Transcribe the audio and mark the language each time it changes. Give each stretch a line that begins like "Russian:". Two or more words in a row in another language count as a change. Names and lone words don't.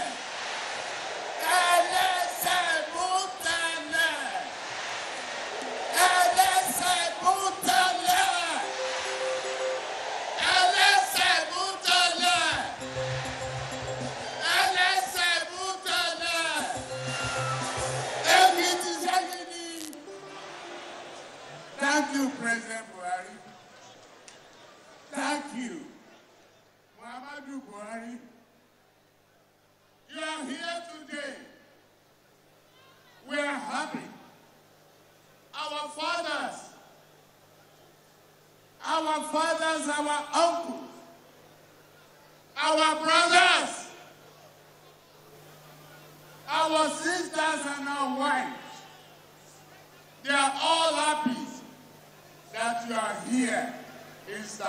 Yoruba: Ẹlẹ́sẹ̀ mú tẹ́lẹ̀. Ẹlẹ́sẹ̀ mú tẹ́lẹ̀. Ẹlẹ́sẹ̀ mú tẹ́lẹ̀. Ẹlẹ́sẹ̀ mú tẹ́lẹ̀. Ekiti Ṣẹ́gidi.
English: Thank you, President Buhari. Thank you. Muhammadu Buhari. You are here today. We are happy. Our fathers, our uncles, our brothers, our sisters and our wives, they are all happy that you are here, Mr.